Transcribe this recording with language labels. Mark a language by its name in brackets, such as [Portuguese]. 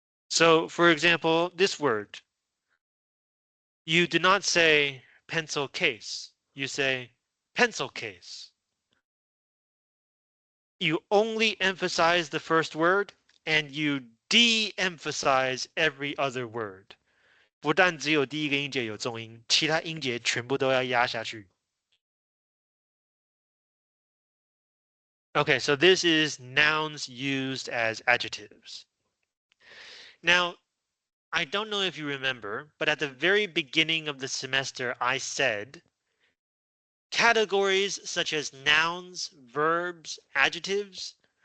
[English] So, for example, this word, you do not say pencil case. You say pencil case. You only emphasize the first word and you de-emphasize every other word. [Chinese] 不但只有第一个音节有重音，其他音节全部都要压下去。 [English] Okay, so this is nouns used as adjectives. Now, I don't know if you remember, but at the very beginning of the semester, I said categories such as nouns, verbs, adjectives,